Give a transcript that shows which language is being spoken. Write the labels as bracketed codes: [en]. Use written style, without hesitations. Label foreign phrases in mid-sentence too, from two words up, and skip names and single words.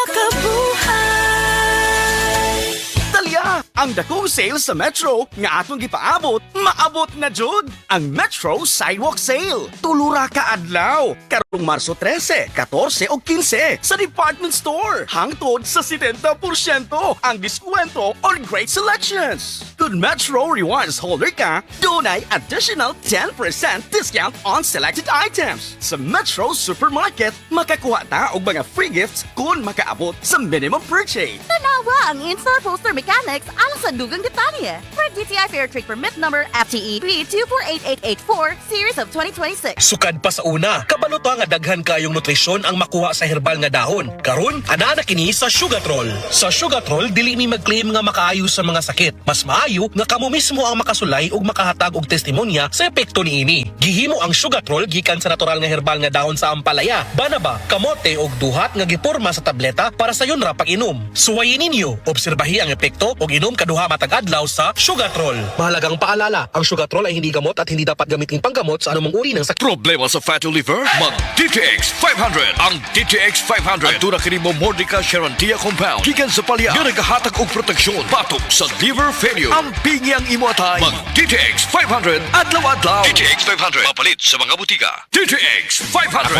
[ceb] Talya, ang dakong sales sa Metro nga atong gipaabot, maabot na jud ang Metro Sidewalk Sale. Tulura ka adlaw karong Marso 13, 14 ug 15 sa department store. Hangtod sa 70% ang diskwento [en] on great selections. [ceb] Kung Metro Rewards holder ka, dunay [en] additional 10% discount on selected items. [ceb] Sa Metro Supermarket, makakuha ta og mga [en] free gifts [ceb] kung makaabot sa [en] minimum purchase. [ceb] Tanawa ang [en] in-store poster mechanics [ceb] alang sa dugang detalye. [en] For DTI Fair Trade Permit Number FTE P248884 Series of 2026. [ceb] Sukad pa sa una, kabaluto nga daghan kayong nutrisyon ang makuha sa herbal nga dahon. Karon, ana na kini sa Sugatrol. Sa Sugatrol, dili mi mag-claim nga makaayo sa mga sakit. Mas maayo nga kamo mismo ang makasulay ug makahatag og testimonya sa epekto niini. Gihimo ang Sugatrol gikan sa natural nga herbal nga dahon sa ampalaya, banaba, kamote ug duhat nga giporma sa tableta para sa yun ra pag-inom. Suwayin ninyo, obserbahi ang epekto ug inom kaduha matag adlaw sa Sugatrol. [tl] Mahalagang paalala, ang Sugatrol ay hindi gamot at hindi dapat gamitin panggamot sa anumang uri ng sakit. [ceb] Problema sa [en] fatty liver? [ceb] Mag DTX 500. Ang DTX 500 aduna kini mo Mordica Charantia compound gikan sa palya nga nagahatag og proteksyon batok sa [en] liver failure. [ceb] Ang pingi ang imo atay. Mag DTX 500 adlaw-adlaw. DTX 500 mapalit sa mga butika. DTX 500.